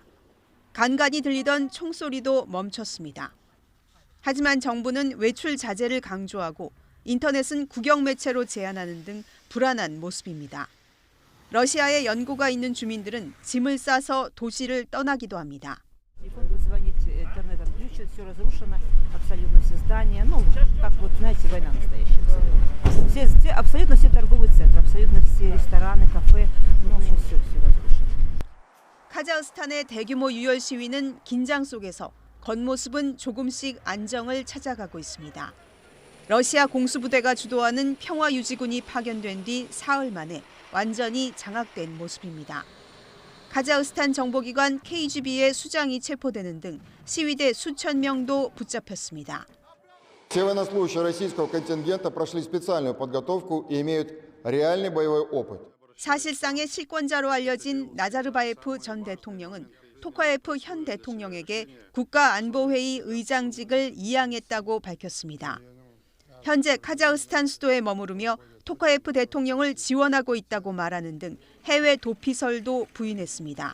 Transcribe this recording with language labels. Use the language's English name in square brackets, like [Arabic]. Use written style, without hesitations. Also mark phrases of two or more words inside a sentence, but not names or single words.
[Korean] 간간히 들리던 총소리도 멈췄습니다. 하지만 정부는 외출 자제를 강조하고 인터넷은 국영 매체로 제한하는 등 불안한 모습입니다. 러시아에 연고가 있는 주민들은 짐을 싸서 도시를 떠나기도 합니다. [Russian] абсолютно все здания, ну, как вот, знаете, война настоящая. Абсолютно все торговые центры, абсолютно все рестораны, кафе, ну, в общем, все разрушено. [Korean] 카자흐스탄의 대규모 유혈 시위는 긴장 속에서 겉모습은 조금씩 안정을 찾아가고 있습니다. 러시아 공수부대가 주도하는 평화유지군이 파견된 뒤 사흘 만에 완전히 장악된 모습입니다. 카자흐스탄 정보기관 KGB의 수장이 체포되는 등 시위대 수천 명도 붙잡혔습니다. [Russian] Все военнослужащие российского контингента прошли специальную подготовку и имеют реальный боевой опыт. [Korean] 사실상의 실권자로 알려진 나자르바예프 전 대통령은 토카예프 현 대통령에게 국가안보회의 의장직을 이양했다고 밝혔습니다. 현재 카자흐스탄 수도에 머무르며 토카예프 대통령을 지원하고 있다고 말하는 등 해외 도피설도 부인했습니다.